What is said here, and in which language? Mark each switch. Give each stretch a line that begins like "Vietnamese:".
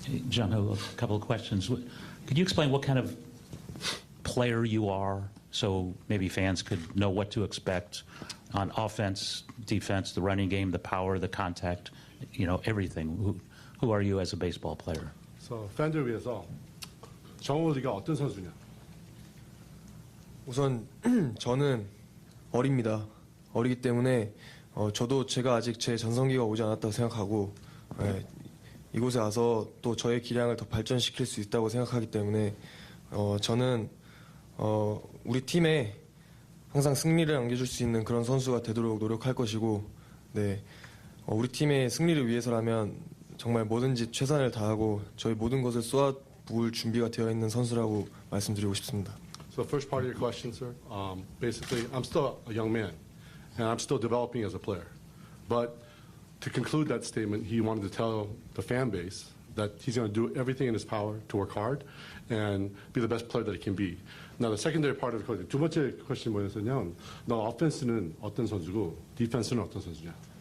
English: Jung Hoo, a couple of questions. Could you explain what kind of player you are, so maybe fans could know what to expect on offense, defense, the running game, the power, the contact, everything. Who are you as a baseball player?
Korean: So 팬들 위해서 정우리가 어떤 선수냐? 우선 저는 어립니다. 어리기 때문에 저도 제가 아직 제 전성기가 오지 않았다고 생각하고 이곳에 와서 또 저의 기량을 더 발전시킬 수 있다고 생각하기 때문에 저는 우리 팀에 항상 승리를 안겨줄 수 있는 그런 선수가 되도록 노력할 것이고, 우리 팀의 승리를 위해서라면 정말 뭐든지 최선을 다하고 저희 모든 것을 쏟아부을 준비가 되어 있는 선수라고 말씀드리고 싶습니다.
English: So the first part of your question, sir, basically, I'm still a young man, and I'm still developing as a player. But to conclude that statement, he wanted to tell the fan base that he's going to do everything in his power to work hard and be the best player that he can be. Now, the secondary part of the question,
Korean: 두 번째 question 뭐였냐면, 너 offense는 어떤 선수고, defense는 어떤 선수냐?